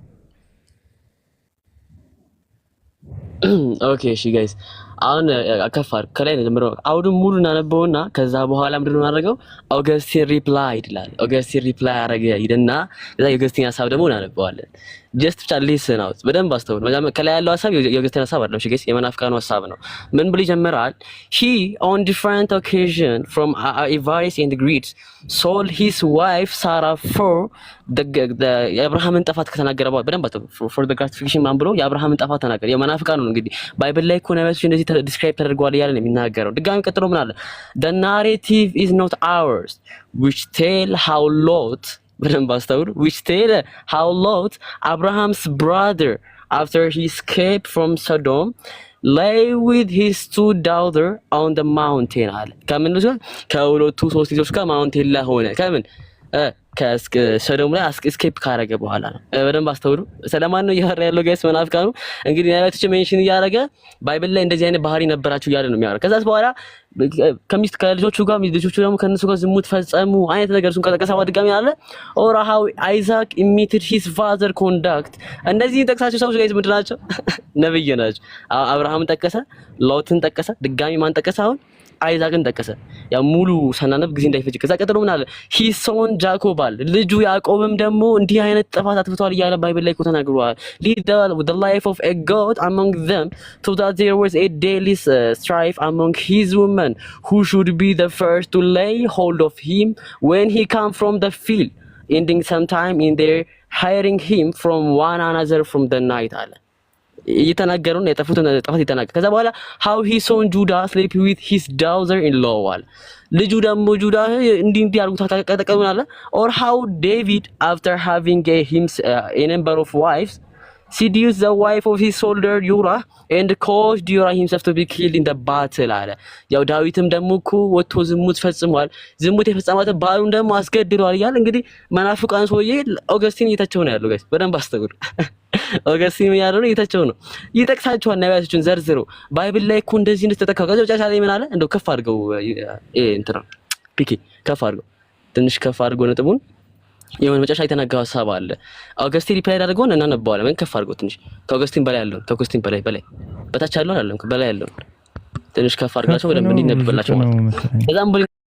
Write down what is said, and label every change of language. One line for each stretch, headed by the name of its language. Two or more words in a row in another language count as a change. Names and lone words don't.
Amharic: ኦኬ እሺ ጋይስ አሁን አከፋር ከላይ ነው ጀምሮ አውዱን ሙሉ እናነበውና ከዛ በኋላ ምንድን ነው እናደርገው ኦገስቲን ሪፕላይድ ይላል። ኦገስቲን ሪፕላይ አረገ ይደና ከዛ የኦገስቲን ሐሳብ ደግሞ እናነበዋለን። ጀስት ብቻ
English: listen out
Amharic: በደንብ አስተውሉ። ከላይ ያለው ሐሳብ የኦገስቲን ሐሳብ አይደለም። እሺ ጋይስ የመናፍቃኑ ሐሳብ ነው። ምን ብሎ ይጀምራል?
English: he on different occasion from Avaris and Greeks sold his wife Sarah for the
Amharic: የአብርሃምን ጥፋት ከተናገረ በኋላ በደንብ አስተውሉ።
English: for the gratification
Amharic: ማን ብሎ የአብርሃምን ጥፋት ተናገረ። የመናፍቃኑ ነው እንግዲህ ባይብል ላይ እኮ ነቢያቶች እንደዚህ ዲስክራይብ ተደርጓል እያለ ነው የሚናገረው። ድጋሚ ቀጥሎ ምን አለ?
English: the narrative is not ours which tell how Lot
Amharic: በደንብ አስተውሉ
English: which tell how Lot Abraham's brother after he escaped from Sodom lay with his two daughters on the mountain
Amharic: አለ። ከምን ነው ከሁለቱ ሶስት ልጆች ጋር ማውንቴን ላይ ሆነ ከምን ከሰዶም ላይ እስኬፕ ካረገ በኋላ ነው። በደንብ አስተውሉ። ስለማን ነው እያወራ ያለው ጋይስ? መናፍቃኑ እንግዲህ ነቢያቶች ሜንሽን እያደረገ ባይብል ላይ እንደዚህ አይነት ባህሪ ነበራችሁ እያለ ነው የሚያወራው። ከዛስ በኋላ ከሚስት ከልጆቹ ጋር ልጆቹ ደግሞ ከነሱ ጋር ዝሙት ፈጸሙ አይነት ነገር እሱን ከጠቀሰ ድጋሚ አለ
English: or how Isaac imitated his father conduct።
Amharic: እንደዚህ ጠቅሳቸው ሰዎች ጋይስ ምንድን ናቸው? ነብይ ናቸው። አብርሃምን ጠቀሰ፣ ሎትን ጠቀሰ፣ ድጋሚ ማን ጠቀሰ? አሁን አይዛቅን ጠቀሰ። ያ ሙሉ ሰናነብ ጊዜ እንዳይፈጅ ከዛ ቀጥሎ ምን አለ?
English: his son Jacob
Amharic: አለ። ልጁ ያዕቆብም ደግሞ እንዲህ አይነት ጥፋት አጥፍቷል እያለ ባይብል ላይ እኮ ተናግሯል።
English: lead the life of a god among them so that there was a daily strife among his women who should be the first to lay hold of him when he come from the field ending sometime in their hiring him from one another from the night
Amharic: አለ። እየተናገሩን የጠፉትን ጥፋት ይተናገር። ከዛ በኋላ
English: how he saw Judah sleep with his daughter-in-law
Amharic: አለ። ልጁ ደግሞ ጁዳ እንዲህ አድርጎ ተቀጠቀመ
English: አለ። or how David after having a number of wives seduced the wife of his soldier Uriah and caused Uriah himself to be killed in the battle
Amharic: አለ። ያው ዳዊትም ደግሞ እኮ ወጥቶ ዝሙት ፈጽሟል። ዝሙት የፈጸማትን ባሉን ደግሞ አስገድሏል እያለ እንግዲህ መናፍቃን ሰውዬ ኦገስቲን እየተቸው ነው ያለው ጋይስ በደንብ አስተውሉ። ኦገስቲን ያለው እየተቸው ነው ይጠቅሳቸዋል ነቢያቶችን ዘርዝሮ ባይብል ላይ እኮ እንደዚህ እንደተጠቀቀ ከዛ ብቻ ላይ ምን አለ እንደው ከፍ አድርገው እንትና ፒኬ ከፍ አድርገው ትንሽ ከፍ አድርገው ነጥቡን የሆነ መጨረሻ የተናገረው ሐሳብ አለ። ኦገስቲን ሪፕላይ አድርገው እናነበዋለን። ምን ከፍ አድርገው ትንሽ ከኦገስቲን በላይ ያለው ከኦገስቲን በላይ በታች ያለው አይደለም በላይ ያለው ትንሽ ከፍ አድርጋቸው በደንብ እንዲነበብላቸው ማለት ነው። ከዛም በላይ